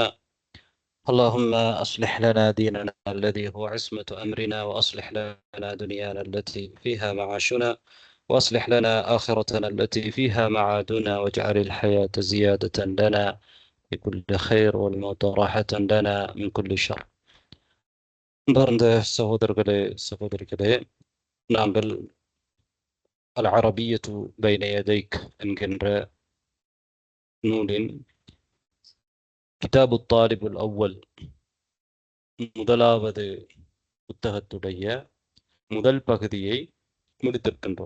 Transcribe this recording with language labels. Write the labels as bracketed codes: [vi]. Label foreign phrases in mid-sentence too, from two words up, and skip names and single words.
[ar] اللهم أصلح لنا ديننا الذي هو عصمة أمرنا، وأصلح لنا دنيانا التي فيها معاشنا، وأصلح لنا آخرتنا التي فيها معادنا، واجعل الحياة زيادة لنا في كل خير والموت راحة لنا من كل شر. [ta] அன்பார்ந்த சகோதரர்களே சகோதரிகளே, நாங்கள் அல் அரபியத்து பைன யதைக் என்கின்ற நூலின் கிதாபு தாலிபுல் அவ்வல் முதலாவது புத்தகத்துடைய முதல் பகுதியை முடித்திருக்கின்றோம்.